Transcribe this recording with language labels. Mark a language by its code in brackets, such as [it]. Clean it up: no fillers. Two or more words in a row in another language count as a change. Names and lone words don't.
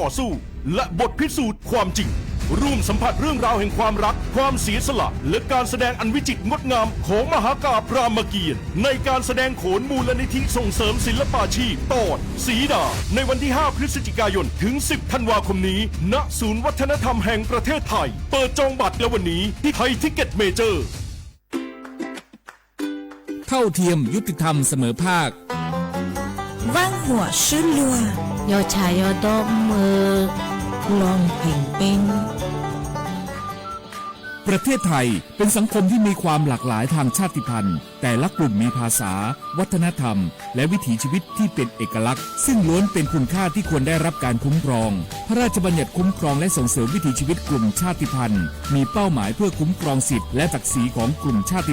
[th] อสู้และบทพิสูจน์ความจริงร่วมสัมผัสเรื่องราวแห่งความรักความเสียสละและการแสดงอันวิจิตรงดงามของมหากาพย์รามเกียรติ์ในการแสดงโขนมูลนิธิส่งเสริมศิลปาชีพตอนสีดาในวันที่ 5 พฤศจิกายนถึง 10 ธันวาคมนี้ณศูนย์วัฒนธรรมแห่งประเทศไทยเปิดจองบัตรแล้ววันนี้ที่ไทยทิกเก็ตเมเจอร์ เท่าเทียมยุติธรรมเสมอภาค 万火失落有茶有多มือ ลองเพ่งเป็น ประเทศไทยเป็นสังคมที่มีความหลากหลายทางชาติพันธุ์แต่ละกลุ่มมีภาษาวัฒนธรรมและวิถีชีวิตที่เป็นเอกลักษณ์ซึ่งล้วนเป็นคุณค่าที่ควรได้รับ การคุ้มครองพระราชบัญญัติคุ้มครองและส่งเสริมวิถีชีวิตกลุ่มชาติพันธุ์มีเป้าหมายเพื่อคุ้มครองสิทธิและศักดิ์ศรีของกลุ่มชาติ